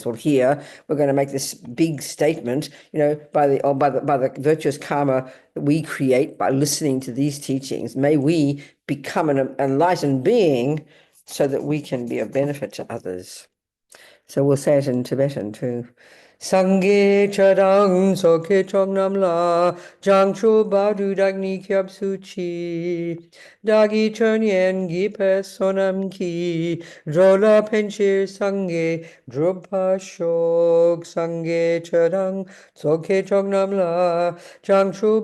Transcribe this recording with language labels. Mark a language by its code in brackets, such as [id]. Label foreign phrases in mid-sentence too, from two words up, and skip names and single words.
[en] Well, here we're going to make this big statement, you know, by the virtuous karma that we create by listening to these teachings. May we become an enlightened being so that we can be of benefit to others. So we'll say it in Tibetan too. [bo] སངས་རྒྱས་ཆོས་དང་ཚོགས་ཀྱི་མཆོག་རྣམས་ལ། བྱང་ཆུབ་བར་དུ་བདག་ནི་སྐྱབས་སུ་མཆི། བདག་གིས་སྦྱིན་སོགས་བགྱིས་པའི་བསོད་ནམས་ཀྱིས འགྲོ་ལ་ཕན་ཕྱིར་སངས་རྒྱས་འགྲུབ་པར་ཤོག། སངས་རྒྱས་ཆོས་དང་ཚོགས་ཀྱི་མཆོག་རྣམས་ལ། བྱང་ཆུབ